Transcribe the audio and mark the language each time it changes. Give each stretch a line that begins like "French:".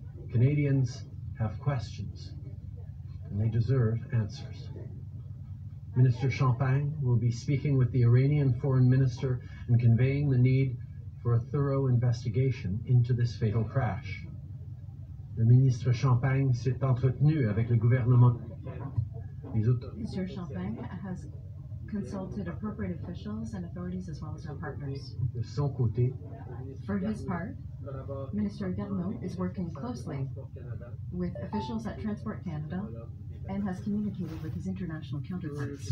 English: Canadians have questions, and they deserve answers. Minister Champagne will be speaking with the Iranian Foreign Minister and conveying the need for a thorough investigation into this fatal crash.
French: Le ministre Champagne s'est entretenu avec le gouvernement.
English: Mr. Champagne has consulted appropriate officials and authorities as well as our partners.
French: De son côté,
English: for his part, Minister Duran is working closely with officials at Transport Canada and has communicated with his international counterparts.